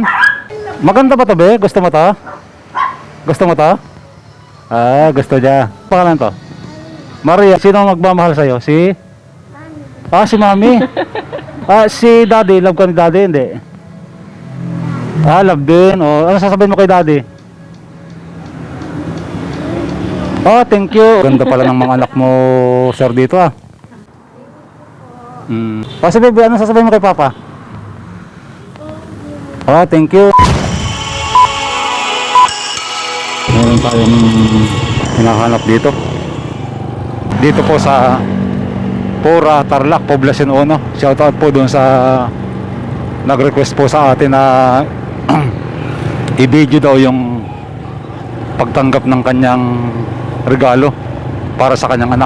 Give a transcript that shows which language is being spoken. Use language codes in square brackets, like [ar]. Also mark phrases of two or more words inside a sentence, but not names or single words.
[tl] Maganda ba to, be? Gusto mo to? Gusto mo to? Ah, gusto niya. Pangalan to? Maria, sino ang magmamahal sa'yo? Si? Ah, si Mami. Ah, si daddy, love ka ni daddy, hindi? Ah, love din. Oh, ano sasabihin mo kay daddy? [en] Oh, thank you. [tl] Ganda pala ng mga anak mo, sir, dito, ah. Oh, si baby, ano sasabihin mo kay papa? [en] Oh, thank you. [tl] Meron tayong hinahanap dito. Dito po sa Pura, Tarlac, Poblacion 1. Shoutout po dun sa nag-request po sa atin na i-video daw yung pagtanggap ng kanyang regalo para sa kanyang anak.